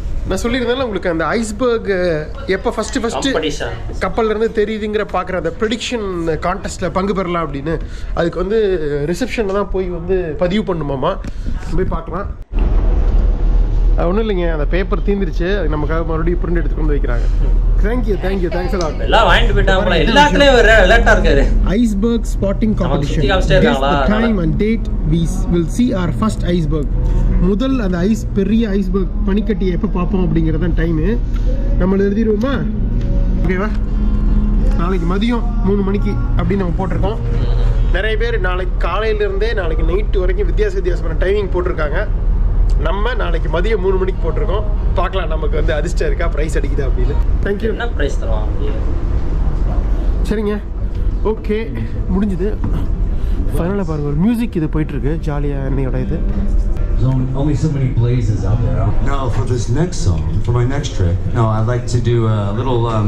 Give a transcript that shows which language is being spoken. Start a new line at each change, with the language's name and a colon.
Tamil: நான் சொல்லியிருந்தேன்ல உங்களுக்கு அந்த ஐஸ்பர்க் எப்போ ஃபஸ்ட்டு கப்பல்லேருந்து தெரியுதுங்கிற பார்க்குற அந்த ப்ரெடிக்ஷன் கான்டெஸ்ட்டில் பங்கு பெறலாம் அப்படின்னு. அதுக்கு வந்து ரிசப்ஷனில் தான் போய் வந்து பதிவு பண்ணுமாமா. போய் பார்க்கலாம். ஒன்றும் இல்லைங்க, அந்த பேப்பர் தீந்துருச்சு. அது நமக்காக மறுபடியும் பிரிண்ட் எடுத்து கொண்டு வைக்கிறாங்க. தேங்க்ஸ் எல்லாம் வாங்கிட்டு போயிட்டாங்க. எல்லாத்துலயும் ஒரு அலர்ட்டா இருக்காரு.
English: Iceberg spotting competition. Time and date we will see our first iceberg.
Tamil: முதல் அந்த பெரிய ஐஸ்பர்க் பனிக்கட்டியை எப்போ பார்ப்போம் அப்படிங்கிறது தான் டைமு. நம்ம எழுதிடுவோமா? ஓகேவா? நாளைக்கு மதியம் 3 மணிக்கு அப்படின்னு நம்ம போட்டிருக்கோம். நிறைய பேர் நாளைக்கு காலையிலேருந்தே நாளைக்கு நைட்டு வரைக்கும் வித்தியாசமான டைமிங் போட்டிருக்காங்க. நம்ம நாளைக்கு மதியம் 3 மணிக்கு போட்டிருக்கோம். பார்க்கலாம் நமக்கு வந்து அதிர்ஷ்டம் இருக்கா, ப்ரைஸ் அடிக்குதா அப்படின்னு. தேங்க்யூ. என்ன ப்ரைஸ் தருவாங்க? சரிங்க, ஓகே, முடிஞ்சுது. ஃபைனலாக பாருங்கள், ஒரு மியூசிக் இது போயிட்டுருக்கு ஜாலியாக என்னையோட இது.
English: There's only so many blazes out there. Now for this next song, for my next trick, no, I'd like to do a little